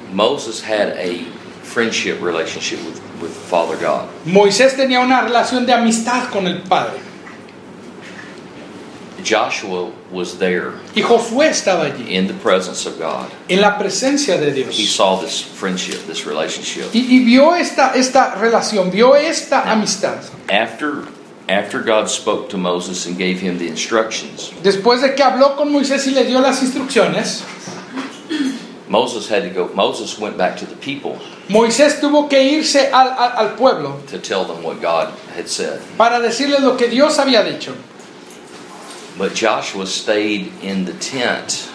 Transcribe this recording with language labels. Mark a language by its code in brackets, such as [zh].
[en] Moses had a friendship relationship with Father God. [es] Moisés tenía una relación de amistad con el Padre. [en] Joshua was there. [es] Y Josué estaba allí. [en] In the presence of God. [es] En la presencia de Dios. [en] He saw this friendship, this relationship. [es] Y vio esta relación, vio esta amistad. [en] After God spoke to Moses and gave him the instructions. [es] Después de que habló con Moisés y le dio las instrucciones. [en] Moses had to go. Moses went back to the people. [es] Moisés tuvo que irse al pueblo. [en] To tell them what God had said. [es] Para decirles lo que Dios había dicho. [en] But Joshua stayed in the tent.